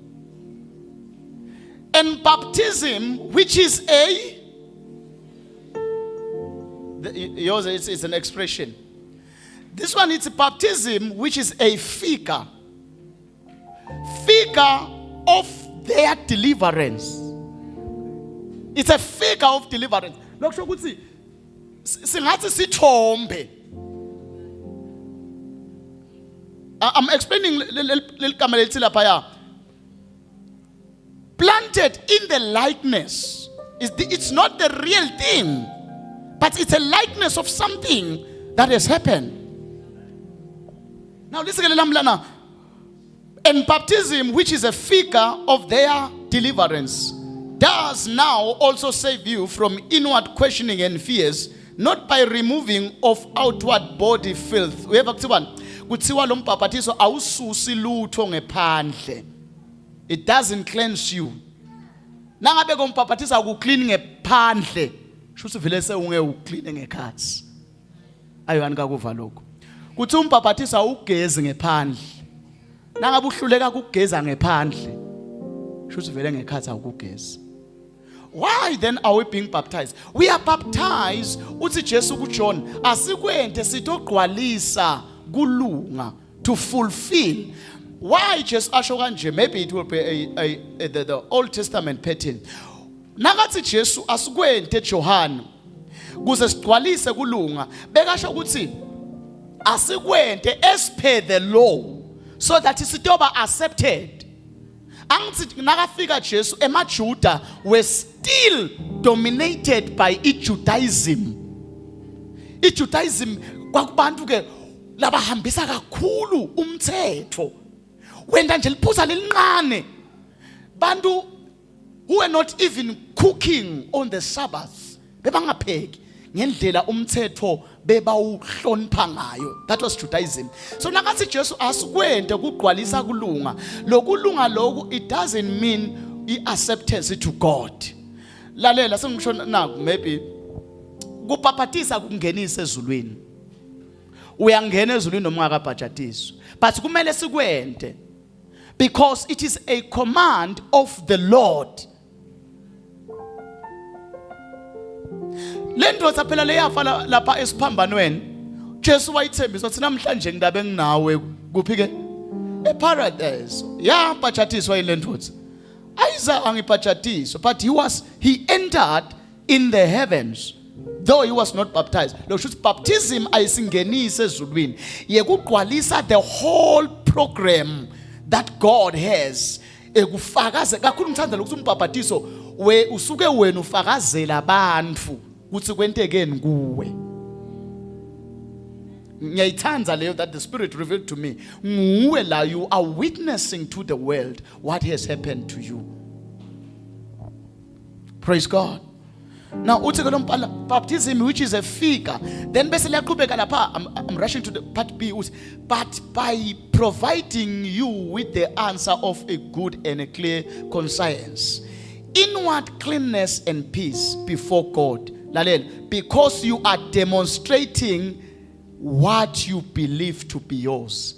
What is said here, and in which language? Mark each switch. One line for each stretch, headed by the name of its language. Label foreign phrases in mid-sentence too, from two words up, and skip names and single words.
English: And baptism, which is yours it's an expression. This one is a baptism, which is a figure of their deliverance. It's a figure of deliverance. Look, so good see.
Swati: Singathi sithombe.
English: I'm explaining little camera lapha. Planted in the likeness. It's not the real thing, but it's a likeness of something that has happened. Now listen, Lamlana. And baptism, which is a figure of their deliverance, does now also save you from inward questioning and fears, not by removing of outward body filth. We have
Swati: kuthiwa lo mbhabhatiso awususi lutho ngephandle.
English: It doesn't cleanse you.
Swati: Nangabe ko mbhabhatiso akuclean ngephandle, shuthi vele se unge uclean ngekhathi. Ayani kakuva lokho. Kuthi umbhabhatiso awugezi ngephandle. Nangabe uhluleka ukugeza ngephandle, shuthi vele ngekhathi awukugeza.
English: Why then are we being baptized? We are baptized
Swati: uthi Jesu ku John asikwente sitogqwalisa kulunga,
English: to fulfill. Why just
Swati: asho kanje?
English: Maybe it will be the Old Testament pattern.
Swati: Nakathi Jesu asikwente Johana kuze sigcwalise kulunga, bekasho ukuthi asikwente
English: as per the law, so that
Swati: isitoba accepted. Angithi nakafika Jesu, emaJuda
English: were still dominated by Judaism.
Swati: Judaism kwakubantu ke labahambisa kakhulu umthetho. Wenda nje liphuza lelincane.
English: Bantu who were not even cooking on the Sabbath,
Swati: bebangapheki ngendlela umthetho bebawuhlonipha ngayo.
English: That was Judaism.
Swati: So nakathi Jesu asikwente kugqwalisa kulunga, lokulunga lokhu
English: it doesn't mean acceptance to God.
Swati: Lalela sengisho naku, maybe kupapatisa kungenisa ezulwini. Uyangena ezulwini noma ungakabhajatiswa, but kumele sikwente
English: because it is a command of the Lord.
Swati: Lendoda phela leyafa lapha esiphambanweni, Jesu wayithembisa ukuthi namhlanje ngidabe enginawe kuphi ke eparadise. Ya bhajatiswa ilendoda. Ayiza angibhajatiswa,
English: but he entered in the heavens, though he was not baptized.
Swati: Lo kusho baptism ayisingenise ezulwini, yekugqwalisa
English: the whole program that God has.
Swati: Ekufakaze kakhulu ngithanda lokuthi umbhapatiso we usuke wena ufakazela abantu ukuthi kwentekeni kuwe. Ngiyayithanda leyo
English: that the Spirit revealed to me.
Swati: Nguwe la,
English: you are witnessing to the world what has happened to you. Praise God. Now
Swati: uthi ke
English: baptism, which is a figure, then
Swati: bese liyaqhubeka lapha.
English: I'm rushing to the part B. But by providing you with the answer of a good and a clear conscience, inward cleanness and peace before God, because you are demonstrating what you believe to be yours.